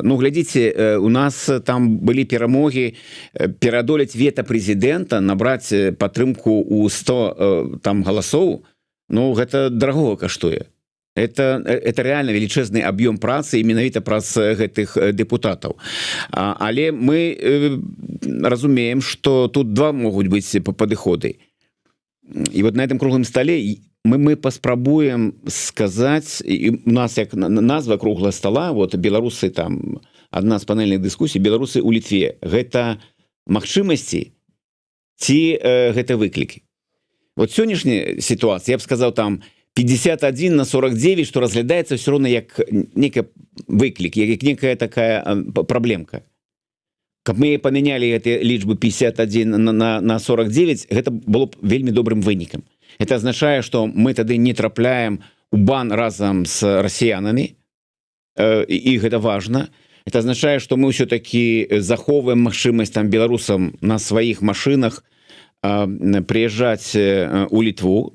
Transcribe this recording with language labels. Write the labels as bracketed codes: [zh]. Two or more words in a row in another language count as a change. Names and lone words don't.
[be] Ну, глядзіце, у нас там былі перамогі пераадолець вета прэзідэнта, набраць падтрымку ў 100 там галасоў. Ну, гэта дарагога каштуе. [ru] Это реально [be] велічэзны аб'ём працы і менавіта праз гэтых дэпутатаў. Але мы разумеем, што тут два могуць быць падыходы. І [ru] вот на этом круглым столе [be] мы паспрабуем сказаць, і у нас як назва круглага стола, вот беларусы там, адна з панельных дыскусій, беларусы ў Літве. Гэта магчымасці ці гэта выклікі? [ru] Вот сённяшняя ситуация, я бы сказал, там 51 на 49, что разглядается все равно как некий выклик, как некая такая проблемка. [be] каб мы памянялі гэтыя лічбы 51 на 49, гэта было б вельмі добрым вынікам. Это азначае, што мы тады не трапляем у бан разам з расіянамі, і гэта важна. Это азначае, што мы ўсё-такі захоўваем магчымасць там беларусам на сваіх машынах прыязджаць у Літву.